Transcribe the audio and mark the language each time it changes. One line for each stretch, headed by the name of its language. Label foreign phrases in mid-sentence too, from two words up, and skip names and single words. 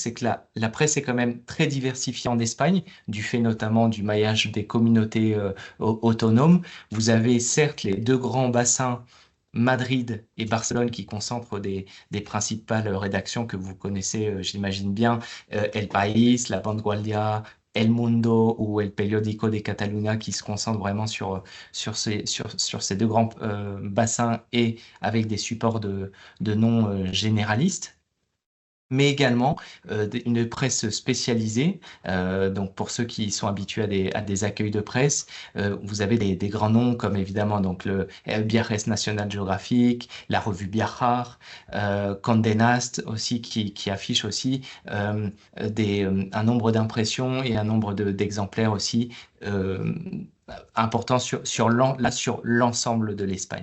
French: C'est que la presse est quand même très diversifiée en Espagne, du fait notamment du maillage des communautés autonomes. Vous avez certes les deux grands bassins, Madrid et Barcelone, qui concentrent des principales rédactions que vous connaissez, j'imagine bien, El País, La Vanguardia, El Mundo ou El Periódico de Catalunya qui se concentrent vraiment sur ces deux grands bassins et avec des supports de noms généralistes, mais également une presse spécialisée. Donc pour ceux qui sont habitués à des accueils de presse, vous avez des grands noms comme évidemment donc le El Viajes National Geographic, la revue Viajar, Condé Nast aussi qui affiche aussi un nombre d'impressions et un nombre d'exemplaires aussi euh, important sur l'ensemble de l'Espagne.